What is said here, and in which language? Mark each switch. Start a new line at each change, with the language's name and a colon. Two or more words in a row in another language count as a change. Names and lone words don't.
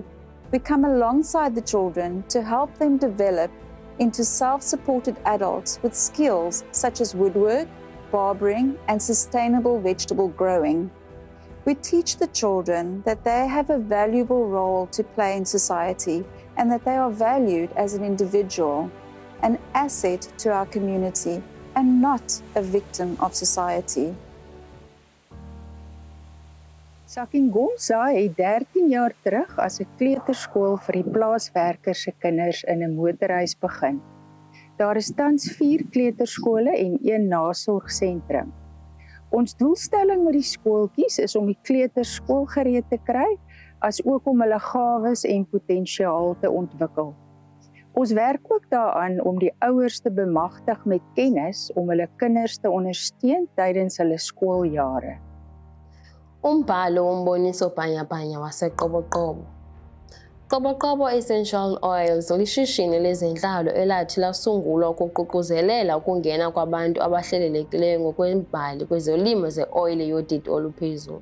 English: We come alongside the children to help them develop into self-supported adults with skills such as woodwork, barbering, and sustainable vegetable growing. We teach the children that they have a valuable role to play in society and that they are valued as an individual, an asset to our community, and not a victim of society.
Afrikaans: Sakingomsa het 13 jaar terug as 'n kleuterskool vir die plaaswerkers se kinders in 'n motorhuis begin. Daar is tans 4 kleuterskole en 1 nasorgsentrum. Ons doelstelling met die skooltjies is om die kleuters skoolgereed te kry, as ook om hulle gawes en potensiaal te ontwikkel. Ons werk ook daaraan om die ouers te bemagtig met kennis om hulle kinders te ondersteun tydens hulle skooljare.
Xhosa: Umbhalo womboniso bhanyabhanya waseQoboqobo. Qoboqobo Essential Oils lishishini lezentlalo elathi lasungulwa ukuququzelela ukungena kwabantu abahlelelekileyo ngokwembali kwezolimo ze-oyile yodidi oluphezulu.